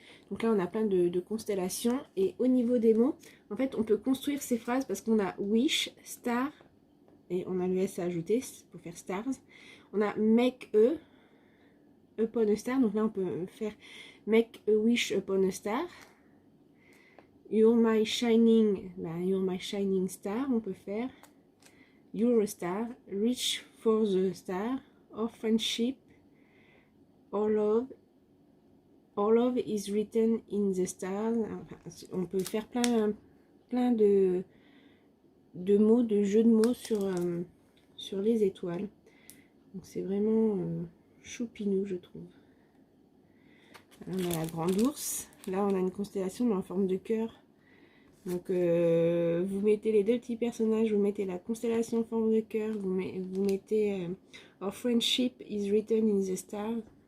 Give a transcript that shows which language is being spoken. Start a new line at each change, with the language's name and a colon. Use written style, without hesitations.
French: Donc là on a plein de constellations. Et au niveau des mots, en fait on peut construire ces phrases parce qu'on a wish, star, et on a le S à ajouter pour faire stars. On a
English: make a upon a star.
French: Donc là on peut faire
English: make a wish upon a star. You're my shining, you're my shining star,
French: on peut faire
English: you're a star, reach for the star, or friendship, or love is written in the stars.
French: Enfin, on peut faire plein de mots, de jeux de mots sur les étoiles. Donc c'est vraiment choupinou, je trouve. Là, on a la grande ours. Là, on a une constellation en forme de cœur. Donc, vous mettez les 2 petits personnages, vous mettez la constellation en forme de cœur, vous mettez
English: Our friendship is written in the stars.